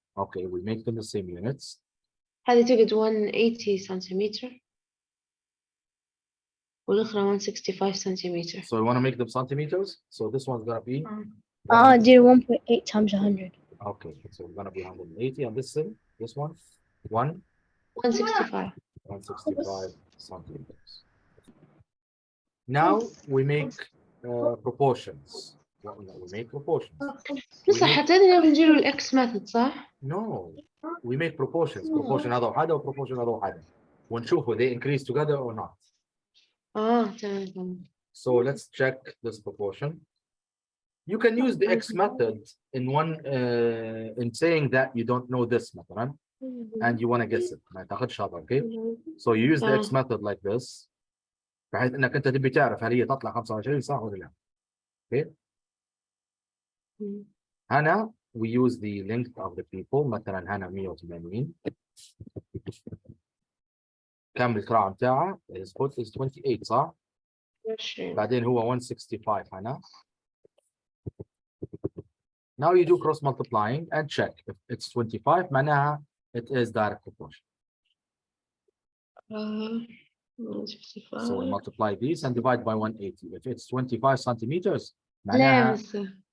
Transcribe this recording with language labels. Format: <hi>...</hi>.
<en>Okay, we make them the same units.</en> <ar>هذه توجد 180 سنتيمتر والأخرى 165 سنتيمتر.</ar> <en>So we want to make them centimeters. So this one's going to be? Did 1.8 times 100. Okay, so we're going to be 180 on this one. 165. 165 centimeters. Now we make proportions. We make proportions.</en> <ar>بس حتى هذا بنجيله الإكس ميثود صح؟</ar> <en>No, we make proportions.</en> <ar>Proportion هذا وحده وproportion هذا وحده. ونشوفه</ar> <en>they increase together or not.</en> <ar>تمام.</ar> <en>So let's check this proportion. You can use the X method in in saying that you don't know this مثلا and you want to guess it.</en> <ar>ما تاخدش هذا, okay?</ar> <en>So you use the X method like this.</en> <ar>بحيث انك انت تبي تعرف هل هي تطلع 25 صح ولا لا.</ar> <en>Okay? هنا we use the length of the people.</en> <ar>مثلا هنا 180. كم الكراع بتاعه؟</ar> <en>his foot is 28</en> <ar>صح؟ بعدين هو 165 هنا.</ar> <en>Now you do cross multiplying and check if it's 25 معناها it is direct proportion. 165. So we multiply these and divide by 180. If it's 25 centimeters</en> <ar>لا معناها مستر.</ar>